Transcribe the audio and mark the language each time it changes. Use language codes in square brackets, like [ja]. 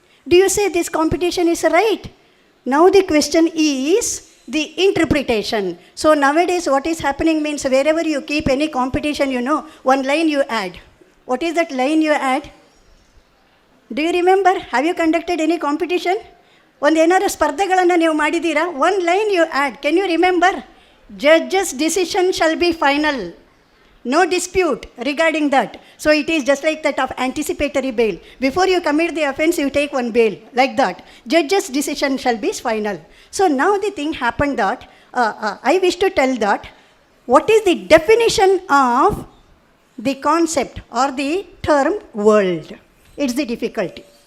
[en] Do you say this competition is right? Now the question is the interpretation. So nowadays what is happening means, wherever you keep any competition, one line you add. What is that line you add? Do you remember? Have you conducted any competition? [kn] ಒಂದು ಏನಾರು ಸ್ಪರ್ಧೆಗಳನ್ನು ನೀವು ಮಾಡಿದ್ದೀರಾ? [en] One line you add. Can you remember? Judge's decision shall be final. No dispute regarding that. So it is just like that of anticipatory bail. Before you commit the offense, you take one bail. Like that. Judge's decision shall be final. So now the thing happened that, I wish to tell that, what is the definition of the concept or the term world? It's the difficulty.